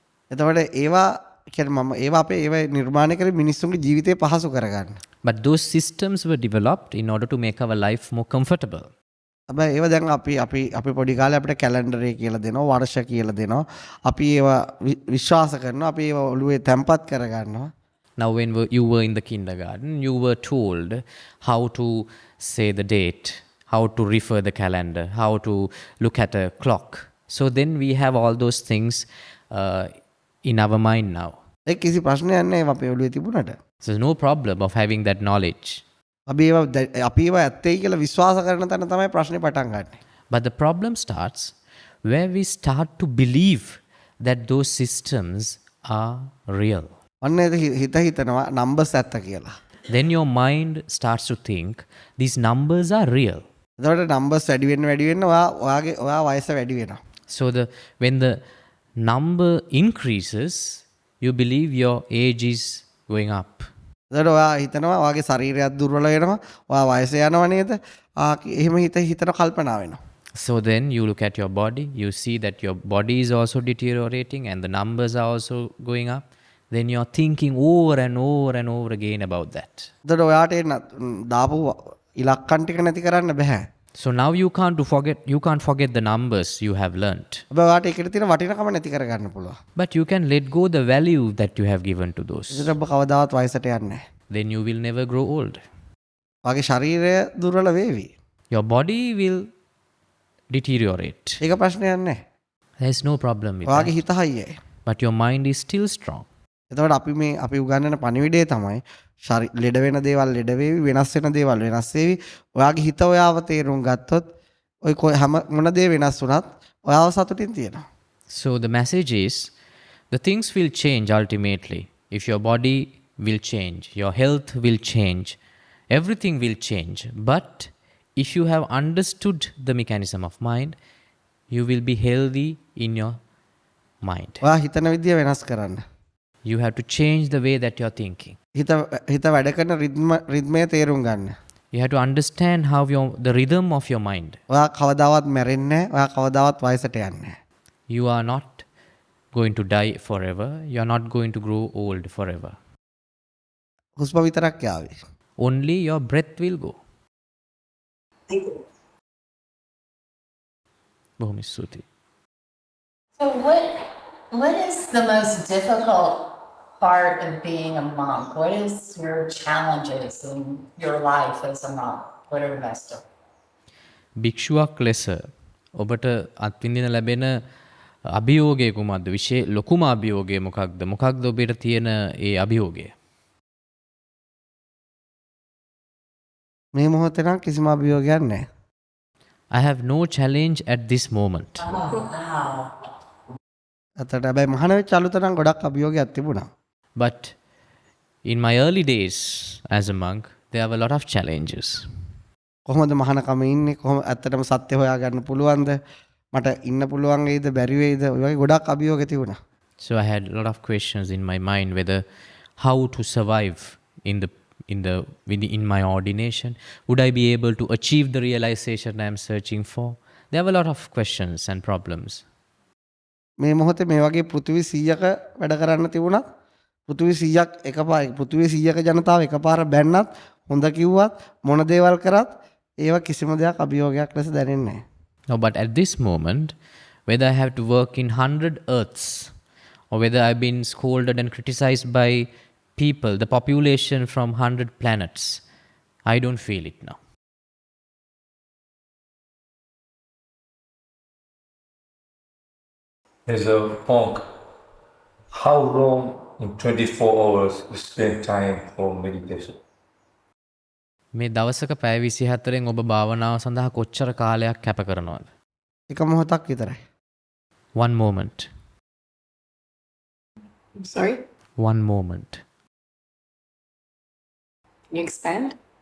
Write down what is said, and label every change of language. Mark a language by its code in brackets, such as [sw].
[si] එතකොට ඒවා කියන්නේ මම ඒවා අපේ ඒවා නිර්මාණය කරේ මිනිස්සුන්ගේ ජීවිතේ පහසු කරගන්න. [en] But those systems were developed in order to make our life more comfortable. [si] හැබැයි ඒවා දැන් අපි පොඩි කාලේ අපිට කැලෙන්ඩරේ කියලා දෙනවා, වර්ෂ කියලා දෙනවා. අපි ඒවා විශ්වාස කරනවා, අපි ඒවා ඔළුවේ තැම්පත් කරගන්නවා. [en] Now when you were in the kindergarten, you were told how to say the date, how to refer the calendar, how to look at a clock. So then we have all those things in our mind now. [si] ඒක කිසි ප්‍රශ්නයක් නැහැ අපේ ඔළුවේ තිබුණාට. [en] So there's no problem of having that knowledge. [si] අපි ඒවා ඇත්තයි කියලා විශ්වාස කරන තැන තමයි ප්‍රශ්නේ පටන් ගන්නෙ. [en] But the problem starts where we start to believe that those systems are real. [si] අන්න ඒක හිතනවා numbers ඇත්ත කියලා. [en] Then your mind starts to think these numbers are real. [si] එතකොට numbers වැඩි වෙන්න ඔයා වයස වැඩි වෙනවා. [en] So when the number increases, you believe your age is going up. [si] එතකොට ඔයා හිතනවා ඔයාගේ ශරීරයත් දුර්වල වෙනවා. ඔයා වයස යනවා නේද? එහෙම හිතන කල්පනා වෙනවා. [en] So then you look at your body, you see that your body is also deteriorating and the numbers are also going up. Then you're thinking over and over and over again about that. [si] එතකොට ඔයාට දාපු ඉලක්කම් ටික නැති කරන්න බෑ. [en] So now you can't forget the numbers you have learnt. [si] හැබැයි ඔයාට ඒකට තියෙන වටිනකම නැති කරගන්න පුළුවන්. [en] But you can let go the value that you have given to those. [si] ඒකට ඔබ කවදාවත් වයසට යන්නේ නැහැ. [en] Then you will never grow old. [si] ඔයාගේ ශරීරය දුර්වල වේවි. [en] Your body will deteriorate. [si] ඒක ප්‍රශ්නයක් නැහැ. [en] There's no problem with [si] ඔයාගේ [en] that. [si] හිත හයියයි. [en] But your mind is still strong. [si] එතකොට අපි උගන්වන පණිවිඩය තමයි ලෙඩ වෙන දේවල් ලෙඩ වේවි, වෙනස් වෙන දේවල් වෙනස් වේවි. ඔයාගේ හිත ඔයාව තේරුම් ගත්තොත් ඔය හැම මොන දේ වෙනස් වුණත් ඔයාව සතුටින් තියෙනවා. [en] So the message is the things will change ultimately. If your body will change, your health will change, everything will change. But if you have understood the mechanism of mind, you will be healthy in your mind. [si] ඔයා හිතන විදිය වෙනස් කරන්න. [en] You have to change the way that you're thinking. [si] හිත වැඩ කරන රිද්මය තේරුම් ගන්න. [en] You have to understand how the rhythm of your mind. [si] ඔයා කවදාවත් මැරෙන්නේ නැහැ. ඔයා කවදාවත් වයසට යන්නේ නැහැ. [en] You are not going to die forever. You are not going to grow old forever. [si] හුස්ම විතරක් යාවි. [en] Only your breath will go. Thank you. [si] බොහොම ස්තුතියි. [en] So what is the most difficult part of being a monk? What is your challenges in your life as a monk? What are the best of? [si] භික්ෂුවක් ලෙස ඔබට අත්විඳින ලැබෙන අභියෝගය කුමක්ද? ලොකුම අභියෝගය මොකක්ද? මොකක්ද ඔබට තියෙන ඒ අභියෝගය? මේ මොහොතේ නම් කිසිම අභියෝගයක් නැහැ. [en] I have no challenge at this moment. [si] අතට හැබැයි මහාන වෙච්ච අලුත නම් ගොඩක් අභියෝගයක් තිබුණා. [en] But in my early days as a monk, there were a lot of challenges. [si] කොහොමද මහානකම ඉන්නේ? කොහොම ඇත්තටම සත්‍ය හොයාගන්න පුළුවන්ද? මට ඉන්න පුළුවන් වේද බැරි වේද? ඔය වගේ ගොඩක් අභියෝග තිබුණා. [en] So I had a lot of questions in my mind whether how to survive in my ordination. Would I be able to achieve the realization I am searching for? There were a lot of questions and problems. [si] මේ මොහොතේ මේ වගේ පෘථිවි 100ක වැඩ කරන්න තිබුණත් පෘථිවි 100ක් එකපාර පෘථිවි 100ක ජනතාව එකපාර බැන්නත් හොඳ කිව්වත් මොන දේවල් කරත් ඒව කිසිම දෙයක් අභියෝගයක් ලෙස දැනෙන්නේ නැහැ. [en] No, but at this moment, whether I have to work in 100 earths or whether I've been scolded and criticized by people, the population from 100 planets, I don't feel it now. As a monk, how long in 24 hours you spend time for meditation? [si] මේ දවසක පැය 24න් ඔබ භාවනාව සඳහා කොච්චර කාලයක් කැප කරනවද? එක මොහොතක් විතරයි. [en] One moment. I'm sorry? One moment. Can you expand?